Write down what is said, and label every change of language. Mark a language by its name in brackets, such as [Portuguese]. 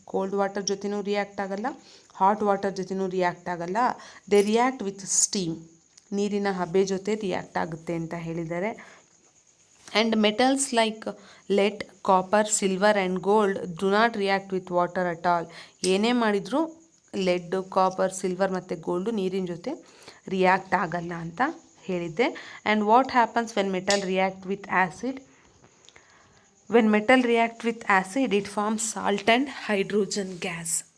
[Kannada] Cold water ಜೊತೆನೂ react ಆಗಲ್ಲ, hot water ಜೊತೆನೂ ರಿಯಾಕ್ಟ್ ಆಗಲ್ಲ. [English] they react with steam, [Kannada] ನೀರಿನ ಹಬೆ ಜೊತೆ ರಿಯಾಕ್ಟ್ ಆಗುತ್ತೆ ಅಂತ ಹೇಳಿದ್ದಾರೆ. [English] And metals like lead, copper, silver and gold do not react with water at all. [Kannada] ಏನೇ ಮಾಡಿದರೂ ಲೆಡ್, ಕಾಪರ್, ಸಿಲ್ವರ್ ಮತ್ತು ಗೋಲ್ಡು ನೀರಿನ ಜೊತೆ ರಿಯಾಕ್ಟ್ ಆಗಲ್ಲ ಅಂತ ಹೇಳಿದ್ದೆ. [English] And what happens when metal react with acid? When metal react with acid it forms salt and hydrogen gas.